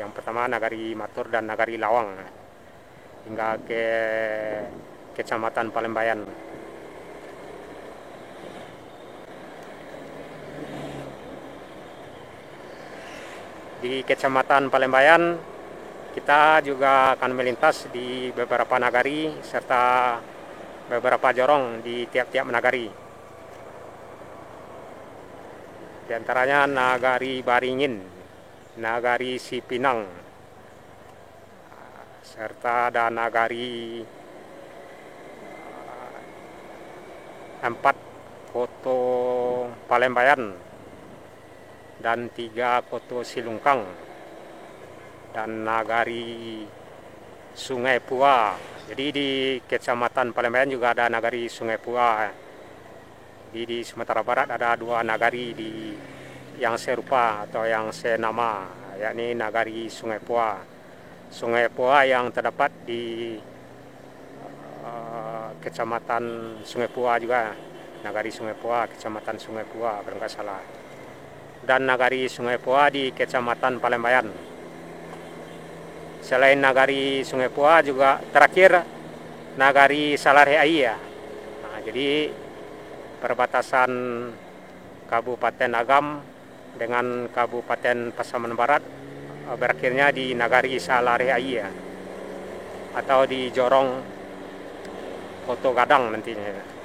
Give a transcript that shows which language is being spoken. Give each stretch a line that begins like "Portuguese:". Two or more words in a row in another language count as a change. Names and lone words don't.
Indonesian: Yang pertama Nagari Matur dan Nagari Lawang hingga ke Kecamatan Palembayan. Di Kecamatan Palembayan kita juga akan melintas di beberapa nagari serta beberapa jorong di tiap-tiap nagari. Di antaranya Nagari Baringin, Nagari Sipinang, serta ada Nagari 4 Koto Palembayan dan 3 Koto Silungkang, dan Nagari Sungai Pua. Jadi di Kecamatan Palembayan juga ada Nagari Sungai Pua. Di Sumatera Barat ada 2 nagari yang serupa atau yang senama, yakni Nagari Sungai Pua. Sungai Pua yang terdapat di Kecamatan Sungai Pua juga, Nagari Sungai Pua, Kecamatan Sungai Pua kalau nggak salah. Dan Nagari Sungai Pua di Kecamatan Palembayan. Selain Nagari Sungai Pua juga terakhir Nagari Salareai ya. Nah, jadi perbatasan Kabupaten Agam dengan Kabupaten Pasaman Barat berakhirnya di Nagari Salareai ya, atau di Jorong Koto Gadang nantinya.